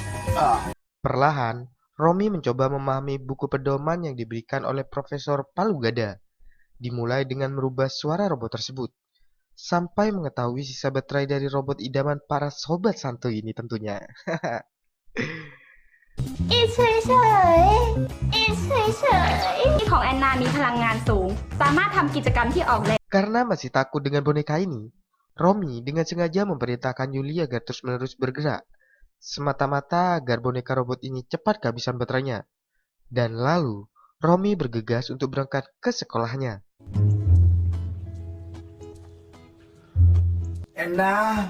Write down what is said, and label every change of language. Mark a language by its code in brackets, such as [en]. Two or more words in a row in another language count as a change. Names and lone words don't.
[id] Perlahan, Romi mencoba memahami buku pedoman yang diberikan oleh Profesor Palugada, dimulai dengan merubah suara robot tersebut, sampai mengetahui sisa baterai dari robot idaman para sobat santuy ini tentunya. [th] It's เฉยๆ It's เฉยๆ ของแอนนามีพลังงานสูง สามารถทำกิจกรรมที่ออกแรง [id] Karena masih takut dengan boneka ini, Romi dengan sengaja memerintahkan Yuli agar terus-menerus bergerak, semata-mata agar boneka robot ini cepat kehabisan baterainya. Dan lalu, Romi bergegas untuk berangkat ke sekolahnya. Endah.